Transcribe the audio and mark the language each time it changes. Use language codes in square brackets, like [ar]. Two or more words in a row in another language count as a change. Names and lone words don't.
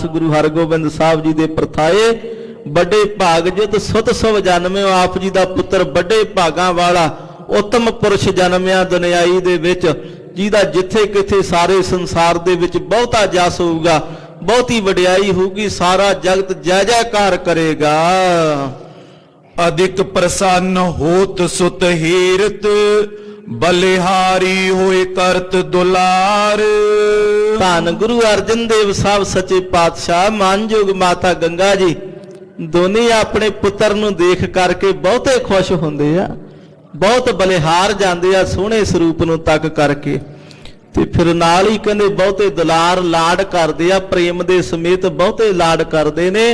[pa] ਗੁਰੂ ਹਰਗੋਬਿੰਦ ਸਾਹਿਬ ਜੀ ਦੇ ਪ੍ਰਥਾਏ ਵੱਡੇ ਭਾਗ ਜਿਤ ਸੁਤ ਸਭ ਜਨਮਿਓ, ਆਪ ਜੀ ਦਾ ਪੁੱਤਰ ਵੱਡੇ ਭਾਗਾਂ ਵਾਲਾ ਉੱਤਮ ਪੁਰਸ਼ ਜਨਮਿਆ ਦੁਨਿਆਈ ਦੇ ਵਿੱਚ, ਜਿਹਦਾ ਜਿੱਥੇ ਕਿਥੇ ਸਾਰੇ ਸੰਸਾਰ ਦੇ ਵਿੱਚ ਬਹੁਤਾ ਜਸ ਹੋਊਗਾ, ਬਹੁਤੀ ਵਡਿਆਈ ਹੋਊਗੀ, ਸਾਰਾ ਜਗਤ ਜੈ ਜੈਕਾਰ ਕਰੇਗਾ। ਅਧਿਕ ਪ੍ਰਸੰਨ ਹੋਤ ਸੁਤ ਹੀਰਤ, ਬਲਿਹਾਰੀ ਹੋਏ ਕਰਤ ਦੁਲਾਰ। ਧੰਨ ਗੁਰੂ ਅਰਜਨ ਦੇਵ ਸਾਹਿਬ ਸੱਚੇ ਪਾਤਸ਼ਾਹ, ਮਾਨਯੋਗ ਮਾਤਾ ਗੰਗਾ ਜੀ ਦੋਨੇ ਆਪਣੇ ਪੁੱਤਰ ਨੂੰ ਦੇਖ ਕਰਕੇ ਬਹੁਤੇ ਖੁਸ਼ ਹੁੰਦੇ ਆ, ਬਹੁਤ ਬਲਿਹਾਰ ਜਾਂਦੇ ਆ ਸੋਹਣੇ ਸਰੂਪ ਨੂੰ ਤੱਕ ਕਰਕੇ। ਤੇ ਫਿਰ ਨਾਲ ਹੀ ਕਹਿੰਦੇ ਬਹੁਤੇ ਦੁਲਾਰ ਲਾਡ ਕਰਦੇ ਆ, ਪ੍ਰੇਮ ਦੇ ਸਮੇਤ ਬਹੁਤੇ ਲਾਡ ਕਰਦੇ ਨੇ।